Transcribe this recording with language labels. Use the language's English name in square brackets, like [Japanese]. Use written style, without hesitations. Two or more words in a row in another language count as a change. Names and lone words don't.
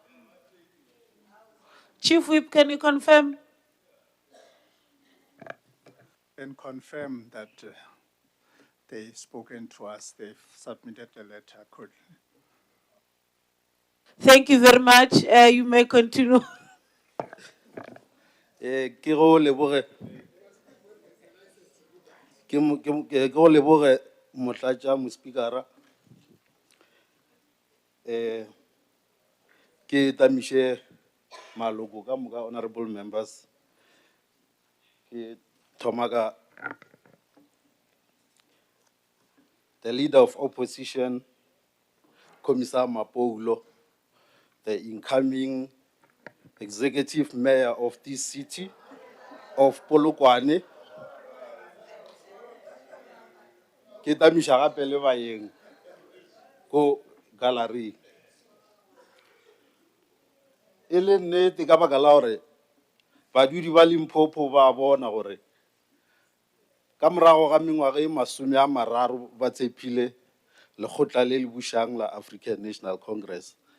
[English] Chief Whip, can you confirm? And confirm that they've spoken to us, they've submitted the letter accordingly. Thank you very much. You may continue. [Northern Sotho] Ke go leboge motlatša mospikara ke tamiše maloko ka moka [English] honorable members [Northern Sotho] ke thoma ka [English] the leader of opposition Commissar Mapoulo, the incoming executive mayor of this city of Polokwane, [Northern Sotho] ke tamiša gape le baeng ko gallery. E le nnete ka baka la gore badudi ba Limpopo ba bona gore ka morago ga mengwaga e 30 ba tshepile lekgotla le le bušang la African National Congress.